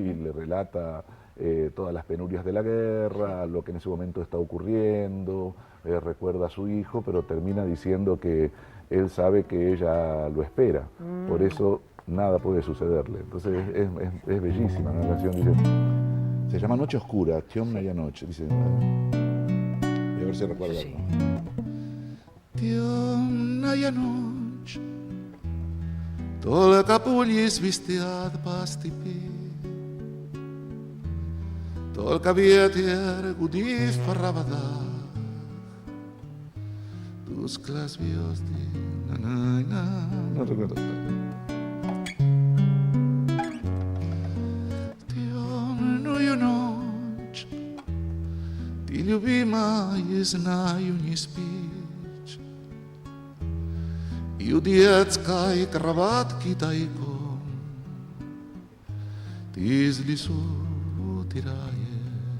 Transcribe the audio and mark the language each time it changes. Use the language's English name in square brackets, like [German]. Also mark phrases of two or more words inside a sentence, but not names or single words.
[Spanish] Y le relata todas las penurias de la guerra, lo que en ese momento está ocurriendo, recuerda a su hijo, pero termina diciendo que él sabe que ella lo espera, por eso nada puede sucederle. Entonces es bellísima, ¿no? La canción dice, se llama Noche Oscura, [Russian] Темная ночь, [Spanish] dice, voy a ver si recuerdo Sí. algo. [Russian] Темная ночь, только пули свистят по степи, только ветер гудит в проводах, тускло звезды, [Spanish] no recuerdo. [Russian] Темную ночь, ты, любимая, знаю, не спишь, и у детской кроватки тайком ты из лесу утираешь.